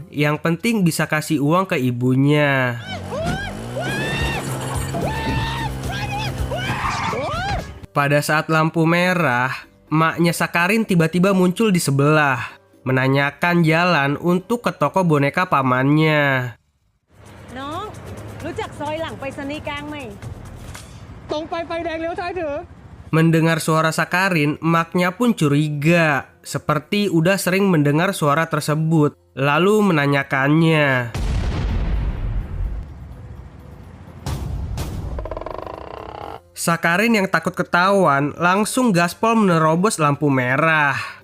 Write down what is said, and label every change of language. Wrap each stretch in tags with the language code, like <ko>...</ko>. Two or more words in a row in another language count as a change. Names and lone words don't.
<id>Yang penting bisa kasih uang ke ibunya. Pada saat lampu merah, emaknya Sakarin tiba-tiba muncul di sebelah, menanyakan jalan untuk ke toko boneka pamannya.</id> <th>Nong, รู้จักซอยหลังไปรษณีย์กลางไหม</th> <id>Mendengar suara Sakarin, emaknya pun curiga, seperti udah sering mendengar suara tersebut, lalu menanyakannya. Sakarin yang takut ketahuan langsung gaspol menerobos lampu merah.</id>